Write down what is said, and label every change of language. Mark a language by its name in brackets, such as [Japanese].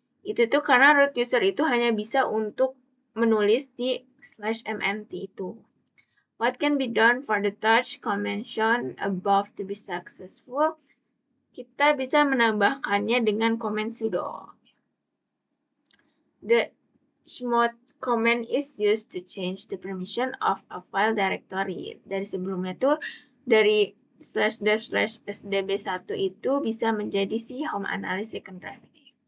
[Indonesian] Itu tuh karena root user itu hanya bisa untuk menulis di /mnt itu. [English] What can be done for the touch convention above to be successful? [Indonesian] Kita bisa menambahkannya dengan command sudo. [English] The chmod command is used to change the permission of a file directory. [Indonesian] Dari sebelumnya tuh dari /dev/sdb1 itu bisa menjadi si home analysis second drive ini.